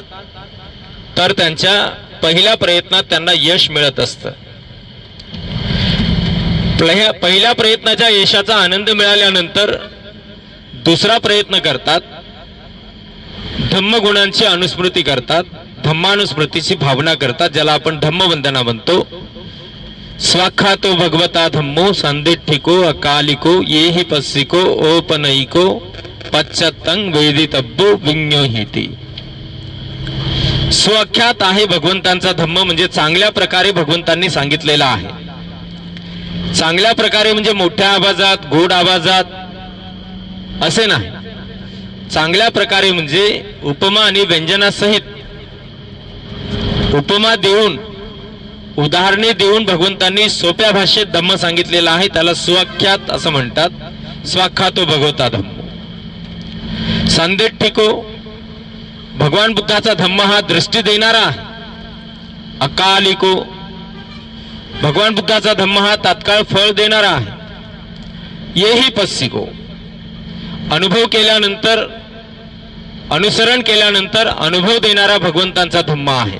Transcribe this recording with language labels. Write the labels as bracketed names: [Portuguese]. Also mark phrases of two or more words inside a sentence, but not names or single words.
[Marathi] तर त्यांच्या पहिल्या प्रयत्नात त्यांना यश मिळत असतं। पहिल्या प्रयत्नाच्या यशाचा आनंद मिळाल्यानंतर दुसरा प्रयत्न करतात, धम्मगुणांची अनुस्मृती करतात, धम्मानुस्मृतीची भावना करतात, ज्याला आपण धम्मवंदना म्हणतो. [Pali] स्वाख्यातो भगवता धम्मो संदिठ्ठिको अकालिको येहि पस्सिको ओपनयिको पश्चात्तं वेदितब्बो विज्ञोहिति. [Marathi] स्वाख्यात आहे भगवंतांचा धम्म म्हणजे चांगल्या प्रकारे भगवंतांनी सांगितलेला आहे. चांगल्या प्रकारे म्हणजे मोठ्या आवाजात, गोड आवाजात असे नाही. चांगल्या प्रकारे म्हणजे उपमा आणि व्यंजनासहित, उपमा देऊन, उदाहरणे देऊन भगवंतांनी सोप्या भाषेत धम्म सांगितलेला आहे. त्याला स्वाख्यात असं म्हणतात. [Pali] स्वाख्यातो भगवता धम्मो. संदिठ्ठिको, [Marathi] भगवान बुद्धाचा धम्म हा दृष्टी देणारा आहे. अकालिको, भगवान बुद्धाचा धम्म हा तात्काळ फळ देणारा आहे. [Pali] येही पस्सिको, [Marathi] अनुभव केल्यानंतर, अनुसरण केल्यानंतर अनुभव देणारा भगवंतांचा धम्म आहे.